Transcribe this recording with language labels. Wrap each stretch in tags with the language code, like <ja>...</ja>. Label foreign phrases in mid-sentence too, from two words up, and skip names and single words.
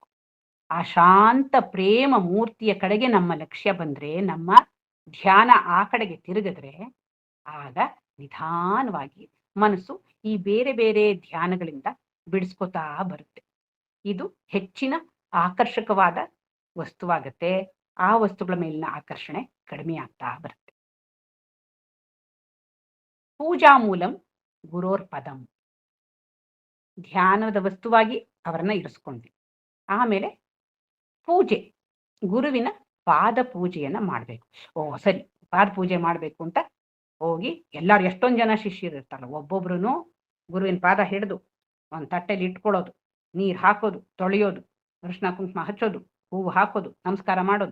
<kn>ಆ ಶಾಂತ ಪ್ರೇಮ ಮೂರ್ತಿಯ ಕಡೆಗೆ ನಮ್ಮ ಲಕ್ಷ್ಯ ಬಂದ್ರೆ, ನಮ್ಮ ಧ್ಯಾನ ಆ ಕಡೆಗೆ ತಿರುಗಿದ್ರೆ, ಆಗ ನಿಧಾನವಾಗಿ ಮನಸ್ಸು ಈ ಬೇರೆ ಬೇರೆ ಧ್ಯಾನಗಳಿಂದ ಬಿಡಿಸ್ಕೋತಾ ಬರುತ್ತೆ. ಇದು ಹೆಚ್ಚಿನ ಆಕರ್ಷಕವಾದ ವಸ್ತುವಾಗತ್ತೆ. ಆ ವಸ್ತುಗಳ ಮೇಲಿನ ಆಕರ್ಷಣೆ ಕಡಿಮೆ ಆಗ್ತಾ ಬರುತ್ತೆ.</kn> <sa>ಪೂಜಾ ಮೂಲಂ ಗುರೋರ್ ಪದಂ,</sa> <kn>ಧ್ಯಾನದ ವಸ್ತುವಾಗಿ ಅವರನ್ನ ಇರಿಸ್ಕೊಂಡ್ವಿ. ಆಮೇಲೆ ಪೂಜೆ, ಗುರುವಿನ ಪಾದ ಪೂಜೆಯನ್ನ ಮಾಡಬೇಕು. ಸರಿ, ಪಾದ ಪೂಜೆ ಮಾಡಬೇಕು ಅಂತ ಹೋಗಿ ಎಲ್ಲಾರು, ಎಷ್ಟೊಂದು ಜನ ಶಿಷ್ಯರು ಇರ್ತಾರಲ್ಲ, ಒಬ್ಬೊಬ್ರು ಗುರುವಿನ ಪಾದ ಹಿಡಿದು ಒಂದು ತಟ್ಟೆಲಿ ಇಟ್ಕೊಳ್ಳೋದು, ನೀರು ಹಾಕೋದು, ತೊಳೆಯೋದು, ಅರಿಶಿನ ಕುಂಕುಮ ಹಚ್ಚೋದು, ಹೂವು ಹಾಕೋದು, ನಮಸ್ಕಾರ ಮಾಡೋದು.</kn>